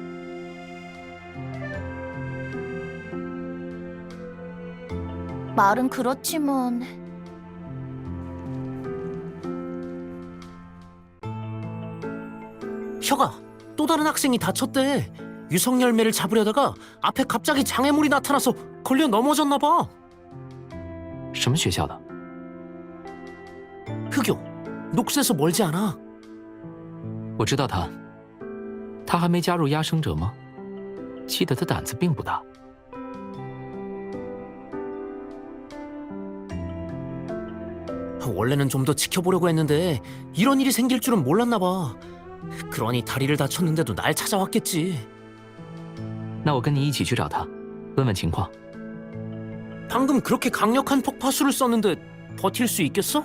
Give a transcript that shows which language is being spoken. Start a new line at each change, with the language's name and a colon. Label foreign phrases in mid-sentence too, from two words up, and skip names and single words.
Korean: 말은 그렇지만 혁아, 또 다른 학생이 다쳤대. 유성 열매를 잡으려다가 앞에 갑자기 장애물이 나타나서 걸려 넘어졌나 봐.
Chinese: 什么学校的？
Korean: 흑요, 녹수에서 멀지 않아.
Chinese: 我知道他，他还没加入压生者吗？记得他胆子并不大。
Korean: 원래는 좀 더 지켜보려고 했는데 이런 일이 생길 줄은 몰랐나 봐. 그러니 다리를 다쳤는데도 날 찾아왔겠지.
Chinese: 那我跟你一起去找他，问问情况。
Korean: 방금 그렇게 강력한 폭파수를 썼는데 버틸 수 있겠어?